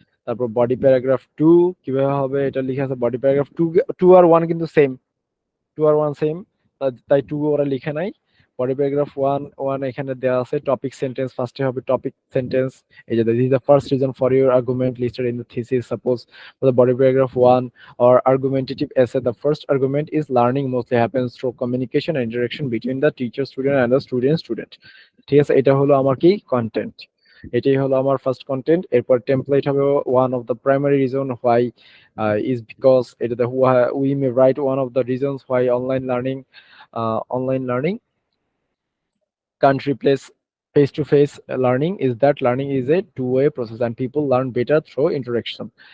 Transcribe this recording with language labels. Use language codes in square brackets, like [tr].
[bn] তারপর body paragraph 2 কিভাবে হবে, এটা লিখে আছে। বডি প্যারাগ্রাফ 2 2 আর 1 কিন্তু সেম, 2 আর 1 সেম, তাই 2 ওরা লিখে নাই। বডি প্যারাগ্রাফ 1 এখানে দেওয়া আছে টপিক সেন্টেন্স, ফার্স্টে হবে টপিক সেন্টেন্স। [en] এই যে this is the first reason for your argument listed in the thesis. Suppose the body paragraph 1 or argumentative essay, the first argument is learning mostly happens through communication and interaction between the teacher student and the student। [bn] ঠিক আছে, এটা হলো আমার কি content, এটাই হলো আমার first content. [en] এরপর টেমপ্লেট হবে one of the primary reason why is because, এটা we may write one of the reasons why online learning can't replace face-to-face learning is that learning is a two-way process and people learn better through interaction।